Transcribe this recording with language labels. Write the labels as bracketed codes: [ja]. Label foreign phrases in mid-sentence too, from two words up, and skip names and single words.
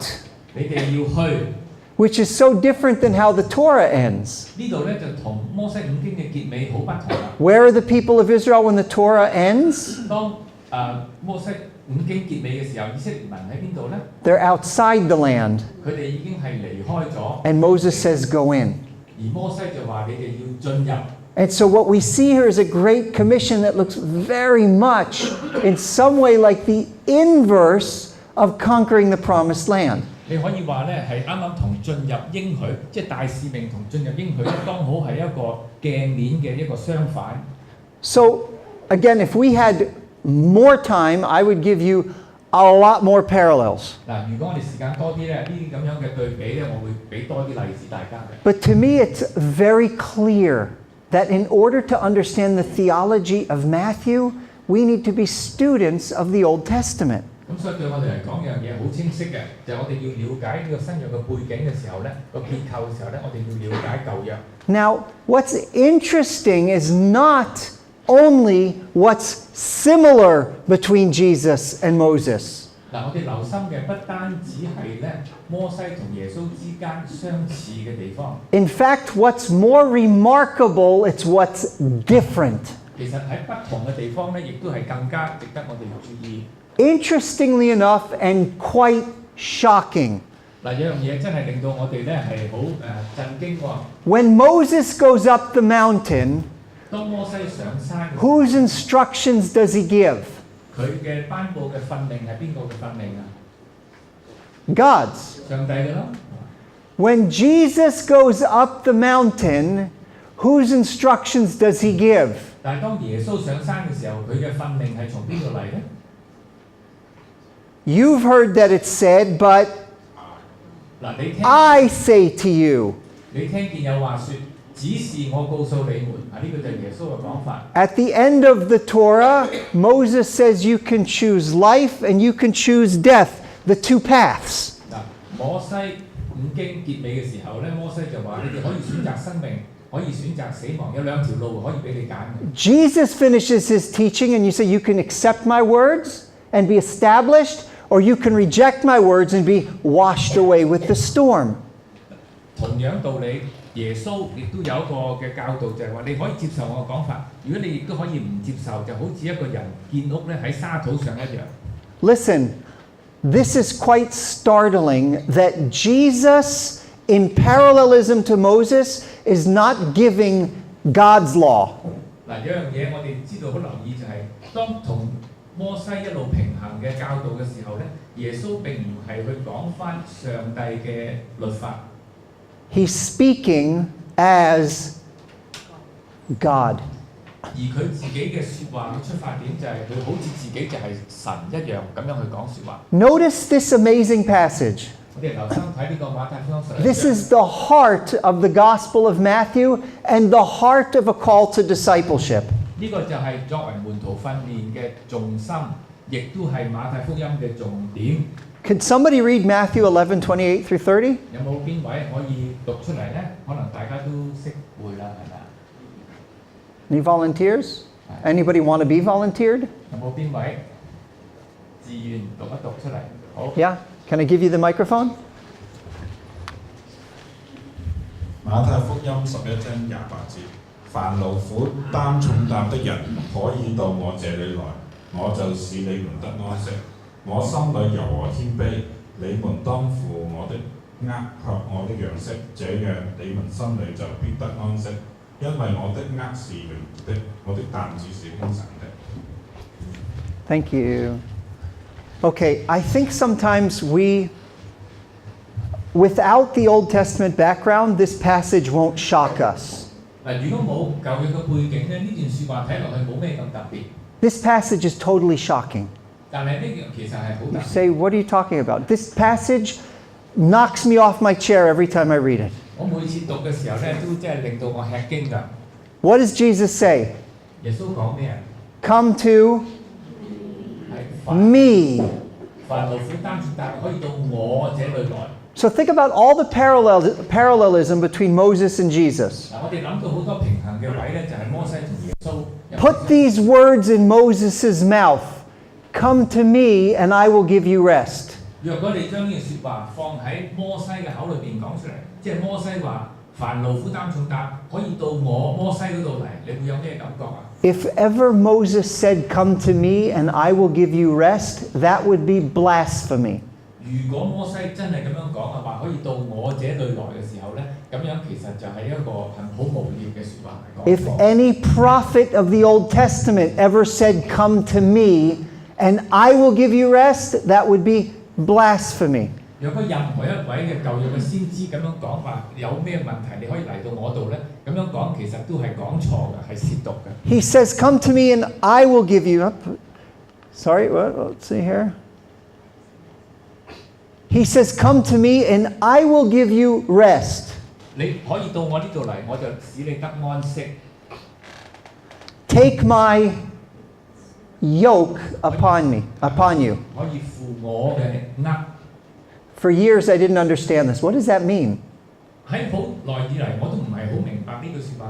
[yue] 你哋要去。 [en] Which is so different than how the Torah ends. [yue] 呢度咧就同摩西五經嘅結尾好不同啦。 [en] Where are the people of Israel when the Torah ends? [yue] 當摩西五經結尾嘅時候，以色列民喺邊度咧？ [en] They're outside the land. [yue] 佢哋已經係離開咗。 [en] And Moses says, go in. [yue] 而摩西就話：你哋要進入。 [en] And so what we see here is a great commission that looks very much in some way like the inverse of conquering the promised land. [yue] 你可以話咧係啱啱同進入應許，即係大使命同進入應許咧，剛好係一個鏡面嘅一個相反。 [en] So again, if we had more time, I would give you a lot more parallels. [yue] 嗱，如果我哋時間多啲咧，呢啲咁樣嘅對比咧，我會俾多啲例子大家嘅。 [en] But to me, it's very clear that in order to understand the theology of Matthew, we need to be students of the Old Testament. [yue] 咁所以對我哋嚟講，樣嘢好清晰嘅，就係我哋要了解呢個新約嘅背景嘅時候咧，個結構嘅時候咧，我哋要了解舊約。 [en] Now, what's interesting is not only what's similar between Jesus and Moses. [yue] 嗱，我哋留心嘅不單止係咧摩西同耶穌之間相似嘅地方。 [en] In fact, what's more remarkable, it's what's different. [yue] 其實喺不同嘅地方咧，亦都係更加值得我哋注意。 [en] Interestingly enough, and quite shocking. [yue] 嗱，有樣嘢真係令到我哋咧係好震驚喎。 [en] When Moses goes up the mountain, [yue] 當摩西上山， [en] whose instructions does he give? [yue] 佢嘅頒布嘅訓令係邊個嘅訓令啊？ [en] God's. [yue] 上帝嘅咯。 [en] When Jesus goes up the mountain, whose instructions does he give? [yue] 但係當耶穌上山嘅時候，佢嘅訓令係從邊度嚟咧？ [en] You've heard that it's said, but [yue] 嗱，你聽， [en] I say to you. [yue] 你聽見有話説，只是我告訴你們，呢個就係耶穌嘅講法。 [en] At the end of the Torah, Moses says you can choose life and you can choose death, the two paths. [yue] 嗱，摩西五經結尾嘅時候咧，摩西就話：你哋可以選擇生命，可以選擇死亡，有兩條路可以俾你揀嘅。 [en] Jesus finishes his teaching and you say you can accept my words and be established, or you can reject my words and be washed away with the storm. [yue] 同樣道理，耶穌亦都有一個嘅教導，就係話你可以接受我嘅講法，如果你亦都可以唔接受，就好似一個人建屋咧喺沙土上一樣。 [en] Listen, this is quite startling that Jesus, in parallelism to Moses, is not giving God's law. [yue] 嗱，有樣嘢我哋知道好留意就係，當同摩西一路平衡嘅教導嘅時候咧，耶穌並唔係去講翻上帝嘅律法。 [en] He's speaking as God. [yue] 而佢自己嘅説話嘅出發點就係佢好似自己就係神一樣咁樣去講説話。 [en] Notice this amazing passage. [yue] 我哋留心睇呢個馬太福音11 [en] This [yue] 章。 [en] is the heart of the Gospel of Matthew and the heart of a call to discipleship. [yue] 呢個就係作為門徒訓練嘅重心，亦都係馬太福音嘅重點。 [en] Could somebody read Matthew 11:28 through 30? [yue] 有冇邊位可以讀出嚟呢？可能大家都識背啦，係咪啊？ [en] Any volunteers? Anybody want to be volunteered? [yue] 有冇邊位自願讀一讀出嚟？好。 [en] Yeah? Can I give you the microphone? [yue] 馬太福音11章28節，凡勞苦擔重擔的人，可以到我這裏來，我就使你們得安息。我心裏柔和謙卑，你們當負我的軛，學我的樣式，這樣你們心裏就必得安息。因為我的軛是容易的，我的擔子是輕省的。 [en] Thank you. Okay, I think sometimes without the Old Testament background, this passage won't shock us. [yue] 嗱，如果冇舊約嘅背景咧，呢段説話睇落去冇咩咁特別。 [en] This passage is totally shocking. [yue] 但係呢樣其實係好 [en] You [yue] 特別。 [en] say, what are you talking about? This passage knocks me off my chair every time I read it. [yue] 我每次讀嘅時候咧，都真係令到我吃驚㗎。 [en] What does Jesus say? [yue] 耶穌講咩啊？ [en] Come to [yue] 係凡 [en] me. [yue] 勞苦擔重擔，可以到我這裏來。 [en] So think about all the parallelism between Moses and Jesus. [yue] 嗱，我哋諗到好多平衡嘅位咧，就係摩西同耶穌。 [en] Put these words in Moses' mouth. Come to me and I will give you rest. [yue] 若果你將呢句説話放喺摩西嘅口裏邊講出嚟，即係摩西話：凡勞苦擔重擔，可以到我摩西嗰度嚟，你會有咩感覺啊？ [en] If ever Moses said, Come to me and I will give you rest, that would be blasphemy. [yue] 如果摩西真係咁樣講嘅話，可以到我這裏來嘅時候咧，咁樣其實就係一個好無聊嘅説話嚟講。 [en] If any prophet of the Old Testament ever said, Come to me and I will give you rest, that would be blasphemy. [yue] 若果任何一位嘅舊約嘅先知咁樣講話，有咩問題你可以嚟到我度咧？咁樣講其實都係講錯嘅，係褻瀆嘅。 [en] He says, Come to me and I will give you. Sorry, what? Let's see here. He says, Come to me and I will give you rest. [yue] 你可以到我呢度嚟，我就使你得安息。 [en] Take my yoke upon you. [yue] 可以負我嘅軛。 [en] For years I didn't understand this. What does that mean? [yue] 喺好耐以嚟，我都唔係好明白呢句説話。